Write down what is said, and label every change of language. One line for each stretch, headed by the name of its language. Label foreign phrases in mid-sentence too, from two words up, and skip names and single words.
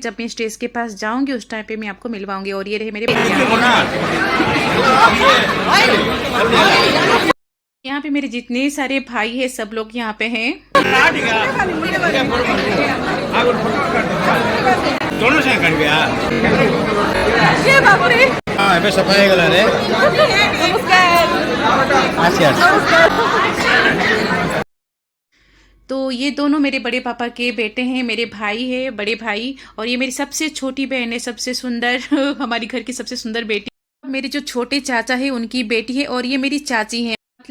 Hindi: जब मैं स्टेज के पास जाऊंगी उस टाइम पे मैं आपको मिलवाऊंगी। और ये रहे मेरे यहाँ पे मेरे जितने सारे भाई है सब लोग यहाँ पे हैं। दोनों से कर गया ये बाप रे।
Odia: हाँ ଏବେ ସଫା ହେଇଗଲା ରେ
Hindi: तो ये दोनों मेरे बड़े पापा के बेटे हैं, मेरे भाई है, बड़े भाई। और ये मेरी सबसे छोटी बहन है, सबसे सुंदर हमारी घर की सबसे सुंदर बेटी। मेरे जो छोटे चाचा है उनकी बेटी है, और ये मेरी चाची है।